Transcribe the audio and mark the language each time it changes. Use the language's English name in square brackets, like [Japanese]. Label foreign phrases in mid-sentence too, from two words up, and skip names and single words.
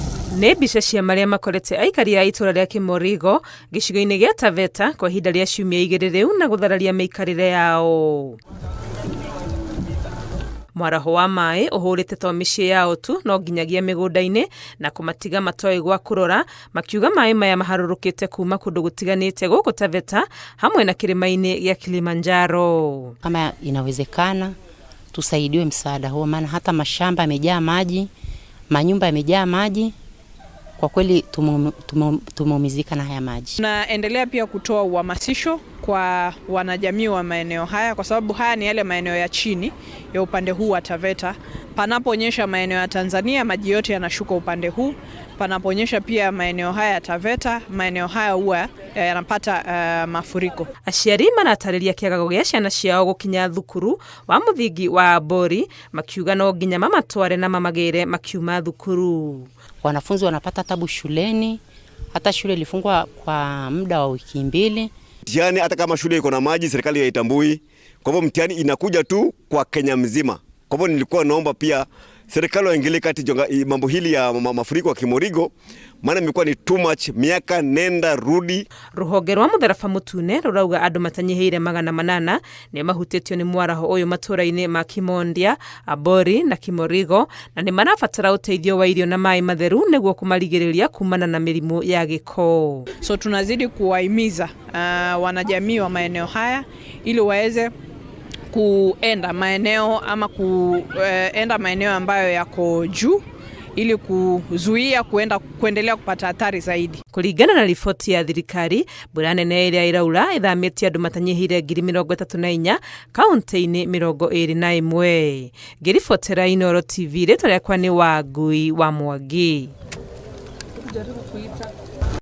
[Kikuyu] Nĩ mbica cia marĩa makorete aikari a itũra rĩa Kimorigo gĩcigo-inĩ gĩa Taveta kwa ihinda rĩa ciumia 2 rĩu na gũthararia mĩikarĩre yao. Mwaraho wa maĩ ũhũrĩte to mĩciĩ yao tu no nginyagia mĩgũnda-inĩ na kũmatiga matoĩ gwa kũrora, makiuga maĩ maya maharũrũkĩte kuma kũndũ gũtiganĩte gũkũ Taveta hamwe na kĩrĩma-inĩ gĩa Kilimanjaro. [Swahili] Kama inawezekana tusaidiwe msaada huo, maana hata mashamba yamejaa maji, manyumba yamejaa maji. Kwa kweli tumeumizika na haya maji. Tunaendelea pia kutoa uhamasisho kwa wanajamii wa maeneo haya, kwa sababu haya ni yale maeneo ya chini ya upande huu wa Taveta. Panaponyesha maeneo ya Tanzania maji yote yanashuka upande huu. Panaponyesha pia maeneo haya ya Taveta, maeneo haya huwa yanapata mafuriko. [Kikuyu] Aciari maratarĩria kĩagago gĩa ciana ciao gũkinya thukuru wa mũthingi wa Bori, makiuga no nginya mamatware na mamagĩre makiuma thukuru. [Swahili] Wanafunzi wanapata tabu shuleni, hata shule ilifungwa kwa muda wa wiki 2. Mtihani hata kama shule iko na maji serikali haitambui. Kwa hivyo mtihani inakuja tu kwa Kenya mzima. Kwa hivyo nilikuwa naomba pia serikali waingilie kati mambo hili ya mafuriko ya Kimorigo, maana imekuwa ni [English] too much, [Swahili] miaka nenda rudi. [Kikuyu] Rũhonge rwa mũtharaba mũtune rũrauga andũ matanyihĩire 800 nĩ mahutĩtio nĩ mwaraho ũyũ matũra-inĩ ma Kimondia, Abori na Kimorigo, na nĩ marabatara ũteithio wa irio na maĩ matheru nĩguo kũmarigĩrĩria kumana na mĩrimũ ya gĩko. [Swahili] So tunazidi kuwahimiza wanajamii wa maeneo haya ili waweze kuenda maeneo ama kuenda maeneo ambayo yako juu ili kuzuia kuendelea kupata hatari zaidi. [Kikuyu] Kũringana na riboti ya thirikari, mbura nene ĩrĩa ĩraura ĩthamĩtie andũ matanyihĩire 34,000 kaunti-inĩ 21. Ngĩribotera Inooro TV, rĩtwa rĩakwa nĩ Wangui wa Mwangi.